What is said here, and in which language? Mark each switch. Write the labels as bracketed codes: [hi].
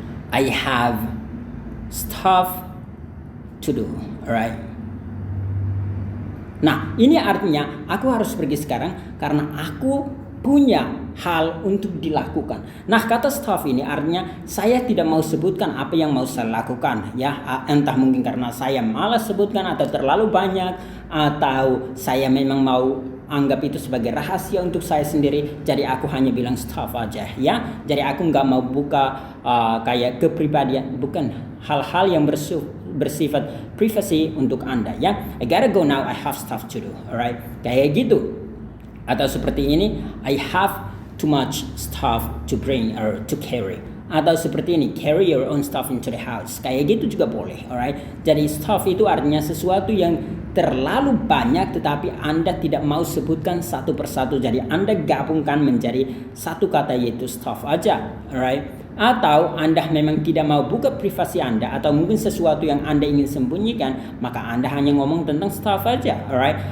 [en] I have stuff to do, alright. [id] Nah, ini artinya aku harus pergi sekarang karena aku punya hal untuk dilakukan. Nah, kata stuff ini artinya saya tidak mau sebutkan apa yang mau saya lakukan ya, entah mungkin karena saya malas sebutkan atau terlalu banyak, atau saya memang mau anggap itu sebagai rahasia untuk saya sendiri, jadi aku hanya bilang staff aja ya. Jadi aku nggak mau buka kayak kepribadian, bukan hal-hal yang bersifat privasi untuk Anda ya. [en] I gotta go now, I have stuff to do, alright, [id] kayak gitu. Atau seperti ini, [en] I have too much stuff to bring or to carry. [id] Atau seperti ini, [en] carry your own stuff into the house, [id] kayak gitu juga boleh, [en] alright. [id] Jadi stuff itu artinya sesuatu yang terlalu banyak tetapi Anda tidak mau sebutkan satu persatu, jadi Anda gabungkan menjadi satu kata yaitu stuff aja, alright. Atau Anda memang tidak mau buka privasi Anda atau mungkin sesuatu yang Anda ingin sembunyikan, maka Anda hanya ngomong tentang stuff aja, alright.